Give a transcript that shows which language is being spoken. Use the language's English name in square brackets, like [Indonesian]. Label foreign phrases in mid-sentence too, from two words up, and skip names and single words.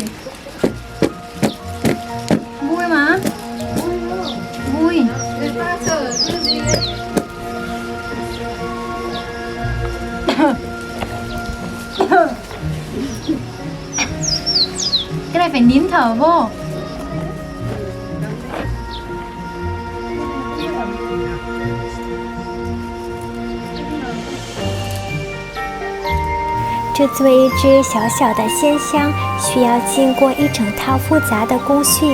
[Vietnamese] Vui mà. Vui. Người ta sợ cái gì đấy. Cái này phải nín thở vô. [Chinese] 制作一支小小的鲜香，需要经过一整套复杂的工序。